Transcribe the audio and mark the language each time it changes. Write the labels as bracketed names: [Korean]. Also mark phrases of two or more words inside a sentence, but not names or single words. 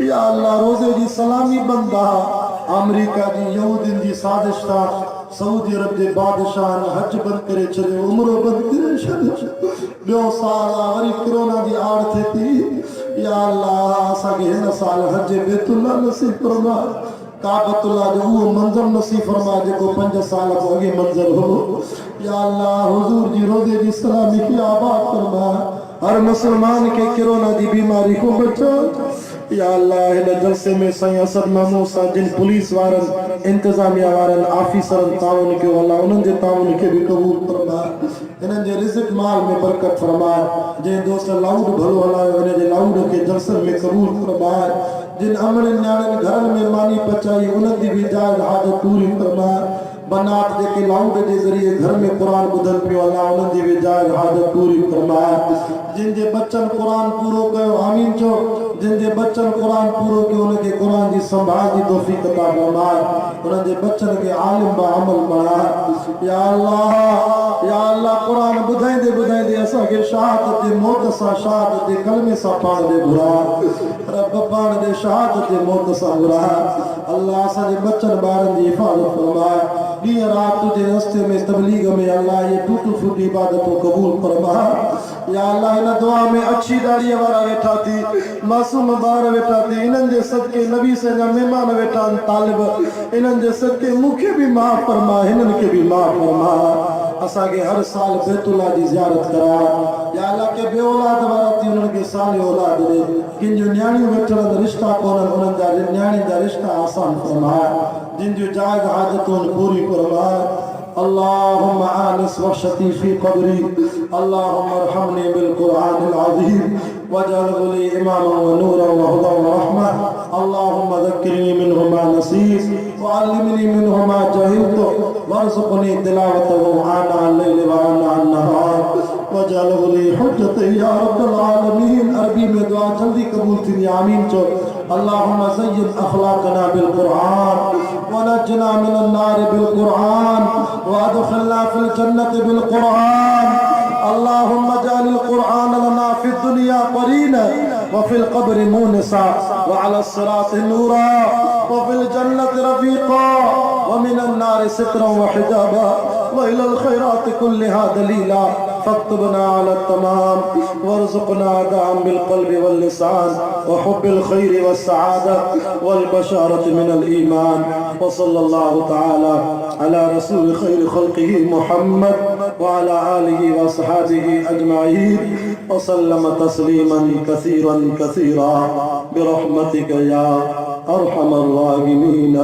[Sindhi] या अल्लाह रोज़े जी सलामी बंद आहे अमेरिका जी यहूदियुनि जी साज़िश था सऊदी अरब जे बादशाह हज बंद करे छॾियो उमरो बंद करे छॾियो ॿियो साल आहे वरी कोरोना जी आड़ थिए थी। या अल्लाह असांखे हिन साल हज बैतुल्ला नसीब फरमा, काबतुल्ला जो वो मंजर नसीब फरमा जेको 5 साल को अगे मंजर हो। या अल्लाह हुजूर जी रोजे जी सलामी की आबाद फरमा, हर मुसलमान के कोरोना की बीमारी को बचा। या अल्लाह हिन जलसे में साईं असद महमूद सा जिन पुलिस वारन इंतजामिया वारन ऑफिसरन ताउन के अल्लाह उन्हनि जे ताउन के भी कबूल फरमा, इन्हनि जे रिज़्क़ माल में बरकत फरमा। जे दोस्त लाउड भलो हलायो हिन जे लाउड के जलसन में कबूल फरमा। जिन अमन न्याणन घरन में मानी पचाई उन्हनि जी भी जायज़ हाजत पूरी फरमा। बनात जेके लाउड के जरिए घर में कुरान बुधन पियो अल्लाह उन्हनि जी भी जायज़ हाजत पूरी फरमा। जिन जे बच्चन कुरान पूरो कयो आमीन चो, जिन जे बच्चन कुरान पूरो कयो उनके कुरान जी संभाल जी तौफीक अता फरमा, उन जे बच्चन के आलिम बा अमल बना। या अल्लाह कुरान बुधाइंदे बुधाइंदे असा के शहादत दे मौत सा शहादत दे कलमे सा पाण दे बुरा, रब पाण दे शहादत दे मौत सा बुरा। अल्लाह असा जे बच्चन बारन जी हिफाजत फरमा। दी रात तुझे रास्ते में तबलीग में अल्लाह ये टूटी फूटी इबादत को कबूल फरमा। या अल्लाह इन दुआ में अच्छी दाढ़ी वाला वेठा थी, मासूम बार वेठा थी, इन्हनि जे सदके नबी से जा मेहमान वेठा तालिब, इन्हनि जे सदके मुखे भी माफ फरमा, हिननि के भी माफ फरमा। असा के हर साल बैतुल्ला जी ज़ियारत करा। या अल्लाह के बे औलाद वाला थी उन्हनि के साले औलाद दे, किन जो न्याणियूं वेठल रिश्ता कोन उन्हनि जा न्याणी जा रिश्ता आसान फरमा, जिन जो जायज़ हाजतों पूरी फरमा। [Arabic] اللهم آنس وحشتي في قبري، اللهم ارحمني بالقرآن العظيم واجعله لي إماما ونورا وهدى ورحمة. اللهم ذكرني منه ما نسيت وعلمني منه ما جهلت وارزقني تلاوته آناء الليل وآناء النهار واجعله لي حجة يا رب العالمين. [Sindhi] अरबी में दुआ जल्दी कबूल थी, आमीन चो। [Arabic] اللهم زين أخلاقنا بالقرآن ونجنا من النار بالقرآن وأدخلنا في الجنة بالقرآن. اللهم اجعل القرآن لنا في الدنيا قرينا وفي القبر مؤنسا وعلى الصراط نورا وفي الجنة رفيقا ومن النار سترا وحجابا وإلى الخيرات كلها دليلا فاكتبنا على التمام وارزقنا الدوام بالقلب واللسان وحب الخير والسعادة والبشارة من الإيمان. وصلى الله تعالى على رسول خير خلقه محمد وعلى آله وأصحابه أجمعين وسلم تسليما كثيرا كثيرا برحمتك يا أرحم الراحمين.